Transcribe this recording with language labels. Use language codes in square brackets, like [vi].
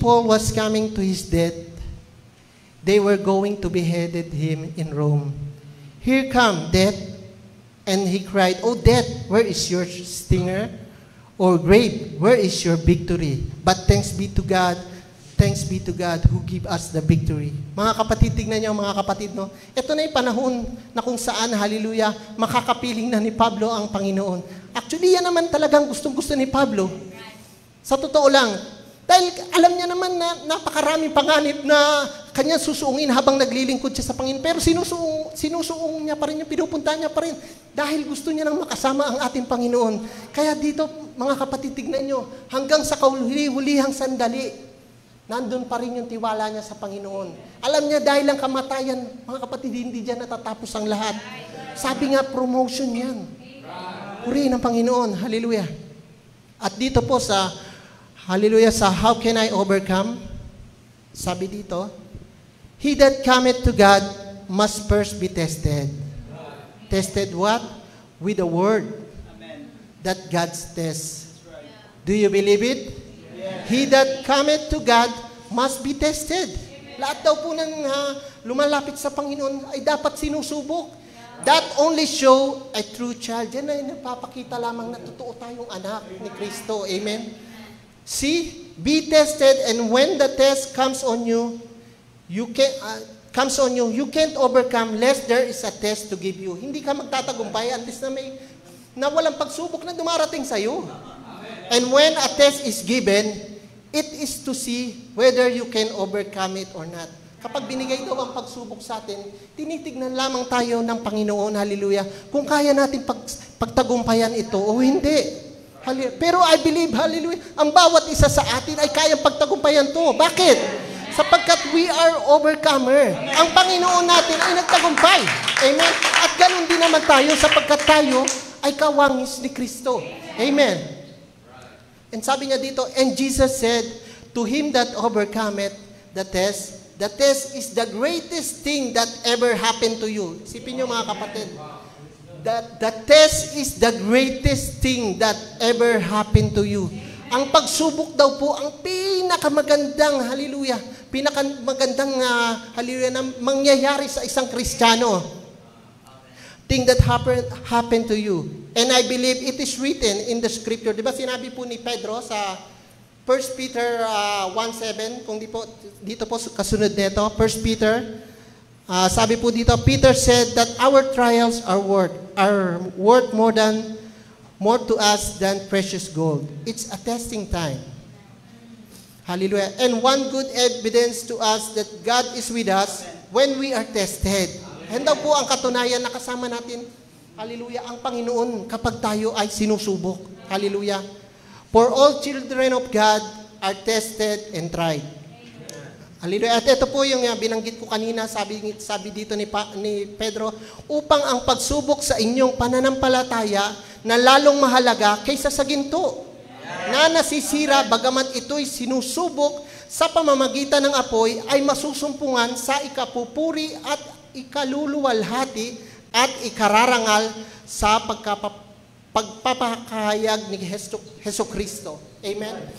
[en] Paul was coming to his death, they were going to beheaded him in Rome. Here come death, and he cried, "Oh death, where is your stinger? Or grave, where is your victory? But thanks be to God who give us the victory." [tl] Mga kapatid, tignan niyo mga kapatid, no? Ito na yung panahon na kung saan, hallelujah, makakapiling na ni Pablo ang Panginoon. Actually, yan naman talagang gustong-gusto ni Pablo. Sa totoo lang, dahil alam niya naman na napakaraming panganib na kanyang susuungin habang naglilingkod siya sa Panginoon. Pero sinusuong niya pa rin, yung pinupunta niya pa rin. Dahil gusto niya nang makasama ang ating Panginoon. Kaya dito, mga kapatid, tignan niyo, hanggang sa kahuli-hulihang sandali, nandun pa rin yung tiwala niya sa Panginoon. Alam niya dahil ang kamatayan, mga kapatid, hindi dyan natatapos ang lahat. Sabi nga, promotion yan. Purihin ang Panginoon. Hallelujah. At dito po sa hallelujah, sa [en] how can I overcome? [tl] Sabi dito, [en] he that cometh to God must first be tested. Tested what? With the word. Amen. That God tests. Right. Do you believe it? Yeah. He that cometh to God must be tested. Amen. [tl] Lahat daw po ng lumalapit sa Panginoon ay dapat sinusubok. [en] That only show a true child. [tl] Yan ay napapakita lamang na totoo tayong anak ni Kristo. Amen? [en] See, be tested, and when the test comes on you, you can't overcome lest there is a test to give you. [tl] Hindi ka magtatagumpay unless na walang pagsubok na dumarating sa iyo. [en] And when a test is given, it is to see whether you can overcome it or not. [tl] Kapag binigay daw ang pagsubok sa atin, tinitignan lamang tayo ng Panginoon, hallelujah, kung kaya natin pagtagumpayan ito o hindi. Pero [en] I believe, [tl] hallelujah, ang bawat isa sa atin ay kayang pagtagumpayan to. Bakit? Sapagkat [en] we are overcomer. [tl] Ang Panginoon natin ay nagtagumpay. Amen? At ganun din naman tayo sapagkat tayo ay kawangis ni Kristo. Amen? [en] And [tl] sabi niya dito, [en] and Jesus said, to him that overcometh the test is the greatest thing that ever happened to you. [tl] Isipin niyo mga kapatid, [en] the test is the greatest thing that ever happened to you. [tl] Ang pagsubok daw po, ang pinakamagandang, hallelujah, pinakamagandang, hallelujah, na mangyayari sa isang Kristiyano. [en] Thing that happened to you. And I believe it is written in the scripture. [tl] Di ba sinabi po ni Pedro sa 1 Peter 1:7, kung dito po kasunod nito, 1 Peter, sabi po dito, [en] Peter said that our trials are worth more to us than precious gold. It's a testing time. Hallelujah. And one good evidence to us that God is with us when we are tested. [tl] And daw po ang katunayan na kasama natin, hallelujah, ang Panginoon kapag tayo ay sinusubok. [en] Hallelujah. For all children of God are tested and tried. Hallelujah. [tl] At ito po yung binanggit ko kanina, sabi dito ni Pedro, upang ang pagsubok sa inyong pananampalataya na lalong mahalaga kaysa sa ginto, na nasisira bagamat ito'y sinusubok sa pamamagitan ng apoy, ay masusumpungan sa ikapupuri at ikaluluwalhati at ikararangal sa pagpapakahayag ni Hesus Kristo. Amen?